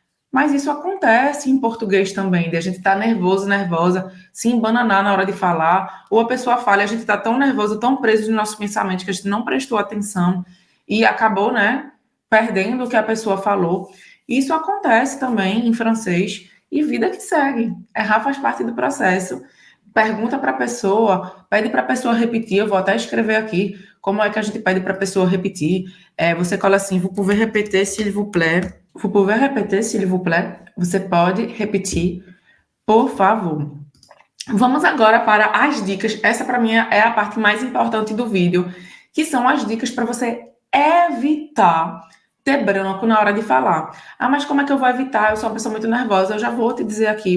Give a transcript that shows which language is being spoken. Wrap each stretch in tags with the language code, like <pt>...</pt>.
<pt>Mas isso acontece em português também, de a gente estar nervoso, nervosa, se embananar na hora de falar, ou a pessoa fala e a gente está tão nervoso, tão preso no nosso pensamento que a gente não prestou atenção e acabou, né, perdendo o que a pessoa falou. Isso acontece também em francês e vida que segue. Errar faz parte do processo. Pergunta para a pessoa, pede para a pessoa repetir. Eu vou até escrever aqui como é que a gente pede para a pessoa repetir. Você cola assim,</pt> <fr>vous pouvez répéter, s'il vous plaît. Vous pouvez répéter, s'il vous plaît?</fr> <pt>Você pode repetir, por favor. Vamos agora para as dicas. Essa, para mim, é a parte mais importante do vídeo, que são as dicas para você evitar ter branco na hora de falar. Mas como é que eu vou evitar? Eu sou uma pessoa muito nervosa. Eu já vou te dizer aqui.</pt>